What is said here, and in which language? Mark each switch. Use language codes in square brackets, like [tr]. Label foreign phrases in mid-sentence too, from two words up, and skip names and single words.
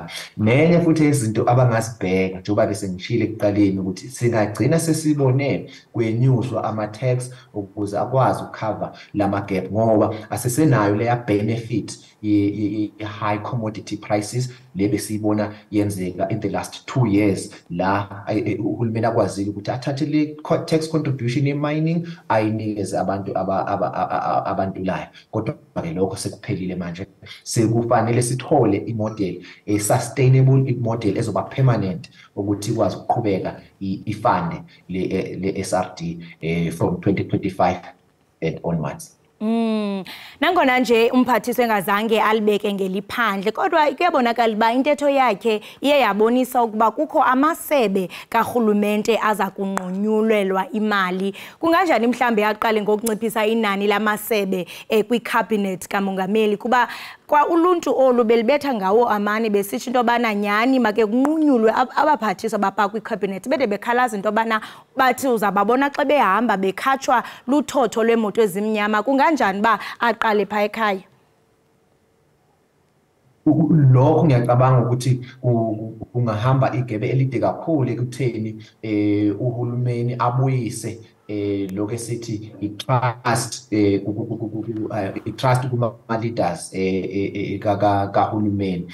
[zu] Nenye futhi izinto abangazibheka njengoba bese ngishile ekuqaleni ukuthi singagcina sesibone kwenyuswa ama-tax ukuze akwazi ukucover lama gap ngoba asesenayo leya [en] benefit high commodity prices [zu] le besiyibona yenzeka [en] in the last 2 years [zu] la uhulumeni akwazile ukuthi athathe le [en] tax contribution [zu] ye-mining ayinikeze abantulayo. Kodwa ke lokho sekuphelile manje, sekufanele sithole imodel [en] sustainable model [zu] ezoba permanent ukuthi ikwazi ukuqhubeka ifande le SRD [en] from 2025 and onwards. [xh] Nangona nje umphathiswa engazange alibeke ngeliphandle kodwa kuyabonakala uba intetho yakhe iye yabonisa ukuba kukho amasebe karhulumente aza kunqunyulelwa imali. Kunganjani mhlambe yaqale ngokunciphisa inani lamasebe kwi-cabinet kamongameli kuba kwa uluntu olu belibetha ngawo amane besithi into yobana nyhani make kunqunyulwe abaphathiswa bapha kwi-cabinet bede bekhalaza into yobana bathi uzababona xa behamba bekhatshwa luthotho lweemoto ezimnyama. Kunganjani ba aqale pha ekhaya? [zu] Lokho ngiyacabanga ukuthi kungahamba igebe elide kakhulu ekutheni uhulumeni abuyise lokho esithi i-trust kuma-leaders kahulumeni.